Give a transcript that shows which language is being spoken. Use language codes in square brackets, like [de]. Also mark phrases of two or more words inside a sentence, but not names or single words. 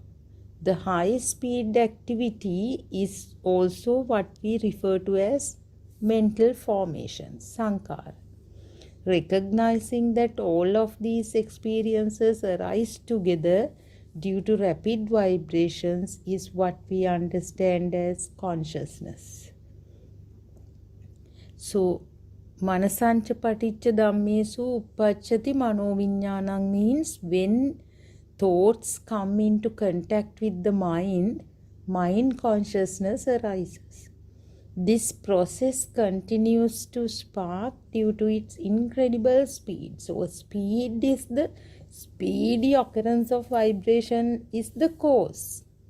[en] The high speed activity is also what we refer to as mental formation, Sankara. Recognizing that all of these experiences arise together due to rapid vibrations is what we understand as consciousness. So, [pi] manasancha paticca dhammesu uppacchati manoviññānaṁ [en] means when thoughts come into contact with the mind, mind consciousness arises. This process continues to spark due to its incredible speed. So speed is the speedy occurrence of vibration is the cause.